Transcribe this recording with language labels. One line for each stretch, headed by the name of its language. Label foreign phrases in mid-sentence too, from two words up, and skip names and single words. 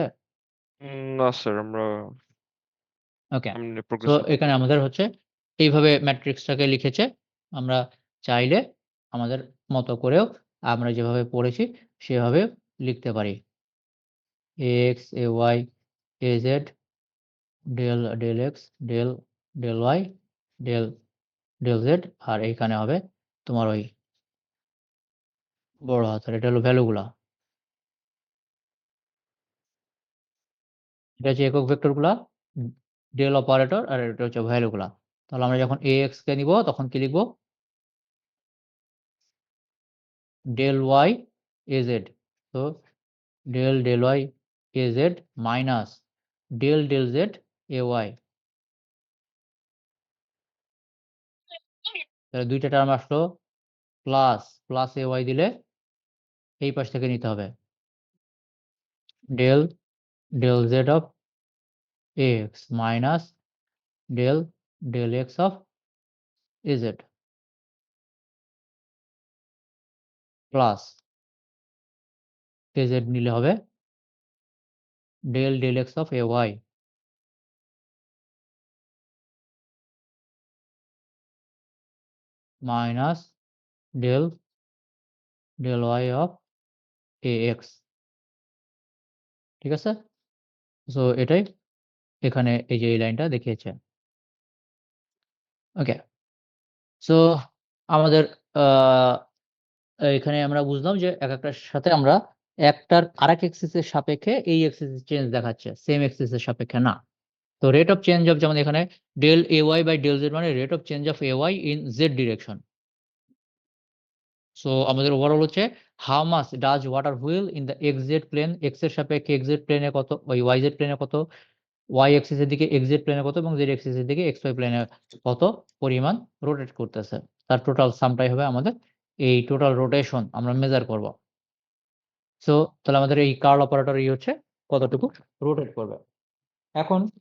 Bangla: না স্যার আমরা ওকে। সামনে সো প্রোগ্রেস করতে এখানে আমাদের হচ্ছে এইভাবে ম্যাট্রিক্সটাকে লিখেছে। আমরা চাইলে আমাদের মতো করেও আমরা যেভাবে পড়েছি সেভাবে লিখতে পারি। ax, ay, az, del x, del y, del z আর এইখানে হবে তোমার ওই বড় হাতের এটা হলো ভ্যালুগুলা। এটা হচ্ছে একক ভেক্টরগুলা,
English: del operator
Bangla: আর এটা হচ্ছে ভ্যালুগুলা। তাহলে আমরা যখন ax কে নিব তখন কি লিখব? del y az। তো del y az মাইনাস del z ay। তাহলে ২ টা টার্ম আসলো প্লাস ay দিলে এই পাশ থেকে নিতে হবে। del z অফ ax মাইনাস del x অফ az প্লাস az নিলে হবে del x অফ ay মাইনাস del y অফ ax। ঠিক আছে? সো এটাই এখানে এই যে এই লাইনটা দেখিয়েছে। ওকে। সো আমাদের আ এখানে আমরা বুঝলাম যে একেকটার সাথে আমরা একটার আরেক এক্সিস এর সাপেক্ষে এই এক্সিস এর চেঞ্জ দেখাচ্ছে।
English: same axis
Bangla: এর সাপেক্ষে না। তো
English: rate of change of
Bangla: যেমন এখানে del ay বাই del z মানে
English: rate of change of ay in z direction.
Bangla: সো আমাদের ওভারঅল হচ্ছে
English: how much does water wheel in the xz plane
Bangla: x এর সাপেক্ষে xz প্লেনে কত, ওই yz প্লেনে কত, y এক্সিস এর দিকে xz প্লেনে কত এবং z এক্সিস এর দিকে xy প্লেনে কত পরিমাণ রোটেট করতেছে। তার টোটাল সামটাই হবে আমাদের এই
English: total rotation
Bangla: আমরা মেজার করব। সো তাহলে আমাদের এই
English: curl operator
Bangla: হচ্ছে কতটুকু রোটেট করবে।